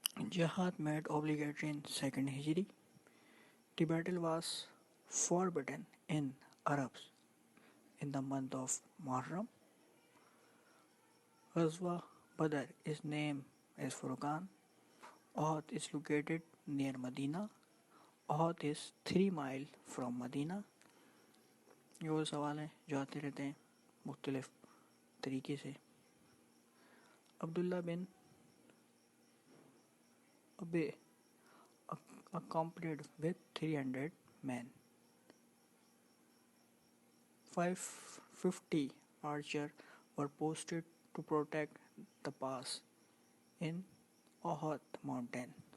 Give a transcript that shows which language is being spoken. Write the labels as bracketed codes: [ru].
[en] Jihad made obligatory in second Hijri. The battle was forbidden in Arabs in the month of Muharram. Ghazwa Badr is named as Furqan. Uhud is located near Medina. Uhud is 3 miles from Medina. [hi] ये वो सवाल हैं जो आते रहते हैं मुख्तलिफ तरीके से. [en] Abdullah bin Ubay accompanied with 300 men. 550 archers were posted to protect the pass in Uhud mountain.